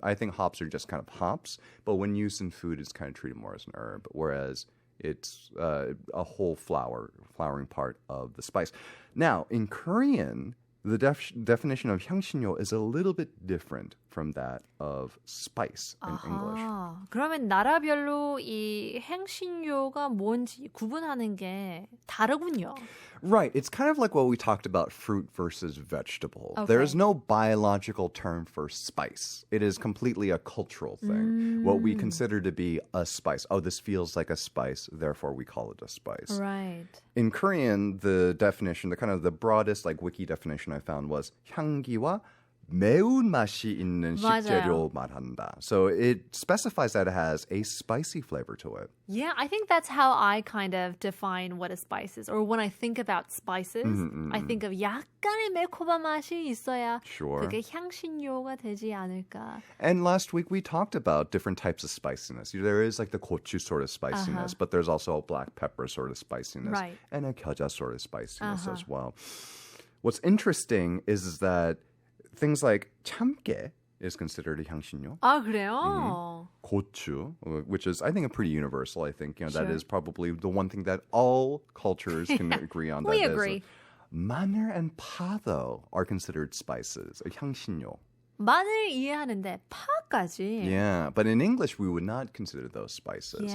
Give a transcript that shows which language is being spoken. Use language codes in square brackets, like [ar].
[en] I think hops are just kind of hops, but when used in food, it's kind of treated more as an herb, whereas it's a whole flowering part of the spice. Now, in Korean, the definition of 향신료 is a little bit different from that of spice in English. [ko] 그러면 나라별로 이 향신료가 뭔지 구분하는 게 다르군요. [en] Right. It's kind of like what we talked about fruit versus vegetable. Okay. There is no biological term for spice. It is completely a cultural thing. What we consider to be a spice. Oh, this feels like a spice, therefore we call it a spice. Right. In Korean, the definition, the broadest like wiki definition I found was [ko] 향기와 매운맛이 있는 식재료 말한다. [en] So it specifies that it has a spicy flavor to it. Yeah, I think that's how I kind of define what a spice is. Or when I think about spices, I think of [ko] 약간의 매콤한 맛이 있어야 [en] Sure. [ko] 그게 향신료가 되지 않을까. [en] And last week we talked about different types of spiciness. There is like the gochu sort of spiciness, but there's also a black pepper sort of spiciness. Right. And a gyeoja sort of spiciness as well. What's interesting is that things like 참깨 is considered a 향신료. [ko] 아, 그래요? [en] 고추, which is, I think, a pretty universal. I think, Sure. that is probably the one thing that all cultures can agree on. We agree. 마늘 and 파, though, are considered spices, a 향신료. [ko] 마늘 이해하는데 파까지. [en] Yeah, but in English, we would not consider those spices.